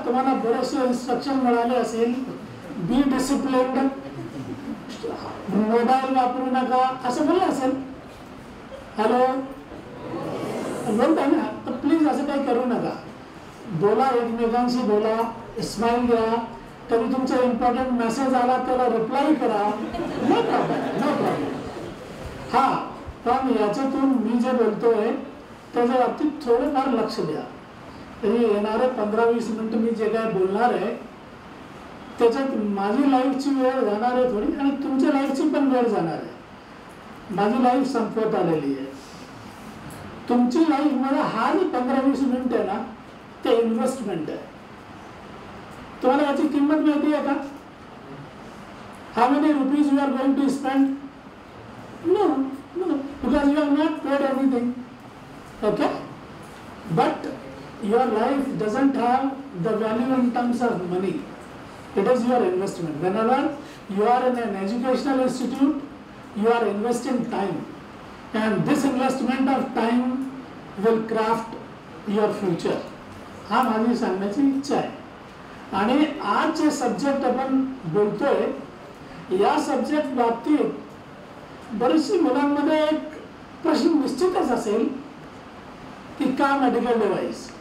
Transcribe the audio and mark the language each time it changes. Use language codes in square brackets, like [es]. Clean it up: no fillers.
[mr] तुम्हाला बरेचसे इन्स्ट्रक्शन मिळाले असेल. [en] be disciplined, [mr] मोबाईल वापरू नका असं बोललं असेल. हॅलो, बोलताय ना? तर प्लीज असं काही करू नका. बोला, एकमेकांशी बोला, स्माईल द्या. कधी तुमचा इम्पॉर्टंट मेसेज आला त्याला रिप्लाय करा. [en] No problem, no problem. [mr] हा, पण याच्यातून मी जे बोलतोय त्याच्या बाबतीत थोडंफार लक्ष द्या. तरी येणारे 15-20 मिनिटं मी जे काय बोलणार आहे त्याच्यात माझी लाईफची वेळ जाणार आहे थोडी, आणि तुमच्या लाईफची पण वेळ जाणार आहे. माझी लाईफ संपत आलेली आहे. तुमची लाईफ मध्ये हा जी 15-20 मिनिट आहे ना, ते इन्व्हेस्टमेंट आहे. तुम्हाला याची किंमत माहिती आहे का? [en] How many rupees you are going to spend? No, no, because you are not paid anything. Okay, but your life doesn't have the value in terms of money. It is your investment. Whenever you are in an educational institute, you are investing time, and this investment of time will craft your future. [mr] हा माझी सांगण्याची इच्छा आहे. आणि आज जे subject आपण बोलतोय, या सब्जेक्ट बाबतीत बरीचशी मुलांमध्ये एक प्रश्न निश्चितच असेल की का मेडिकल डिव्हाइस?